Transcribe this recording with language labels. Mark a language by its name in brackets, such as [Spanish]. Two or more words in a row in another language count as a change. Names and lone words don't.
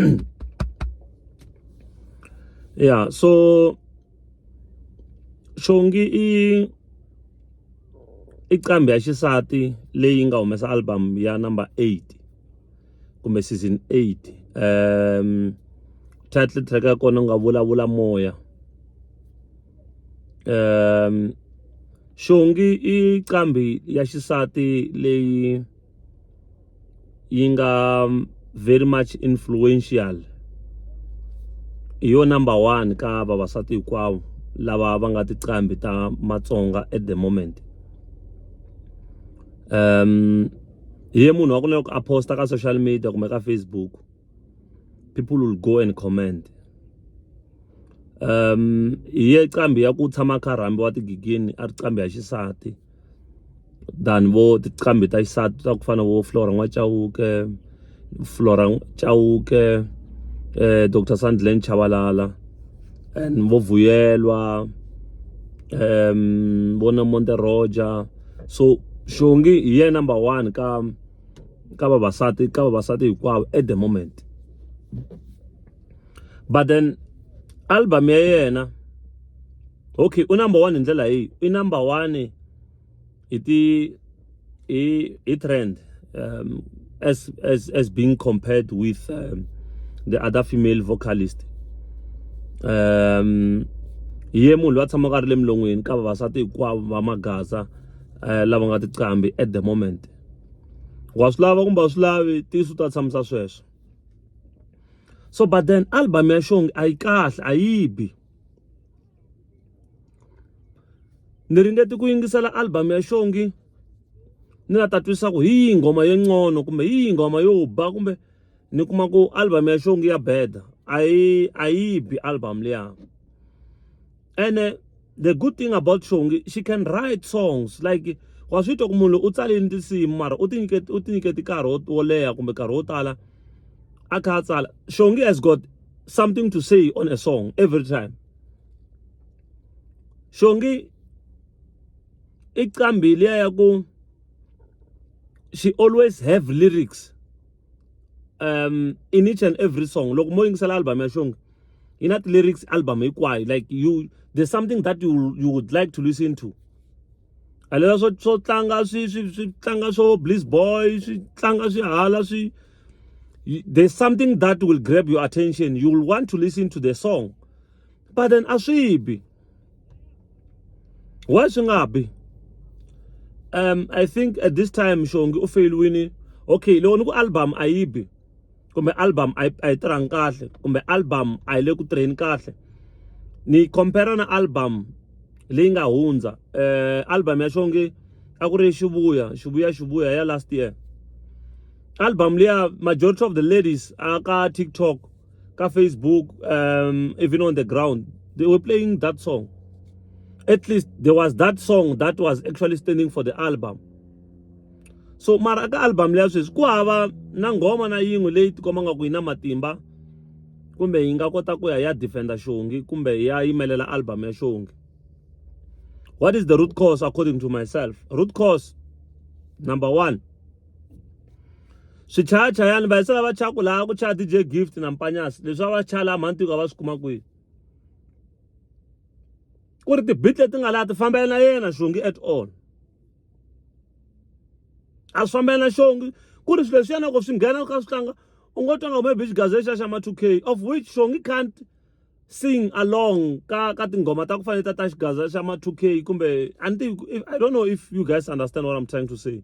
[Tsonga] Yeah, so Shongi i qambi ya xisati leyi nga humesa album ya number 8 kumbe season 8. Title track ya kona nga vulavula moya. Shongi i qambi ya xisati leyi yi nga [English] very much influential, [Tsonga] yo number 1 ka vavasati hinkwavo lava va nga tiqambi ta Matsonga [English] at the moment. [Tsonga] Ye munhu wa ku loko a posta ka [English] social media [Tsonga] kumbe ka Facebook, [English] people will go and comment. [Tsonga] Ye qambi ya ku tshama kharambi wa tigigini a ri qambi ya xisati than vo tiqambi ta xisati ta ku fana vo Flora Chauke, Dr. Sandile Chabalala, and vo Vuyelwa, vo Monte Roger. So Shongi ye number 1 ka vavasati hinkwavo [English] at the moment. But then album [Tsonga] ya yena, [English] okay, u number 1 [Tsonga] hi ndlela hii, [English] i number 1 i trend as being compared with the other female vocalist. [Tsonga] Ye munhu wa tshama ka ri le milon'weni ka vavasati hinkwavo va magaza lava nga tiqambi [English] at the moment. [Tsonga] Wa swi lava kumbe a swi lavi tisu ta tshamisa sweswo. [English] So but then album [Tsonga] ya Shongi a yi kahle, a yi bi. Ni ringete ku yingisela album ya Shongi ni nga ta twisa ku hi ngoma yo ncono kumbe hi ngoma yo ba, kumbe ni kuma ku album ya Shongi ya beda. A yi bi album liya. [English] And the good thing about Shongi, she can write songs like [Tsonga] wa swi twa ku munhu u tsalini tinsimu mara u tinyiketi nkarhi wo leha kumbe nkarhi wo tala a kha a tsala. [English] Shongi has got something to say on a song every time. Shongi [Tsonga] i qambi liya ya ku [English] she always have lyrics in each and every song. [Tsonga] Loko mo yingisela album ya Shongi, yi na lyrics album hinkwayo, [English] like there's something that you would like to listen to. [Tsonga] Alela swo tlanga swi tlanga swo Bliss Boy, swi tlanga swi hala swi, [English] there's something that will grab your attention. You will want to listen to the song. But then [Tsonga] a swi bi. Why swi nga bi? [English] I think at this time Shongi u fail winning. [Tsonga] Okay, loko ni ku album a yi bi, kumbe album a yi tirhangi kahle, kumbe album a yi le ku tirheni kahle, ni compare na album leyi nga hundza. Album ya Shongi a ku ri Shibuya ya [English] last year. [Tsonga] Album liya, [English] majority of the ladies aka TikTok, ka Facebook, even on the ground, they were playing that song. At least there was that song that was actually standing for the album. [Tsonga] So mara ka album leya sweswi ku hava na nghoma na yin'we leyi tikomba nga ku yi na matimba kumbe yi nga kota ku ya defender Shongi kumbe ya yimelela album ya Shongi. [English] What is the root cause according to myself? Root cause number 1, [Tsonga] swichayachayani va yisela va chaku laha ku chaya DJ Gift na Mpanyasi leswi va chaya laha mhantiko va swi kuma kwihi ku ri ti-beat leti nga laha ti fambela na yena Shongi [English] at all. [Tsonga] A swi fambela na Shongi ku ri swilo leswi yana ku swi nghena ka swi tlanga u ngo twanga maybe xigaza xa ma 2K [English] of which Shongi can't sing along [Tsonga] ka tinghoma ta ku fanele ta xigaza xa ma 2K kumbe [English] I don't know if you guys understand what I'm trying to say.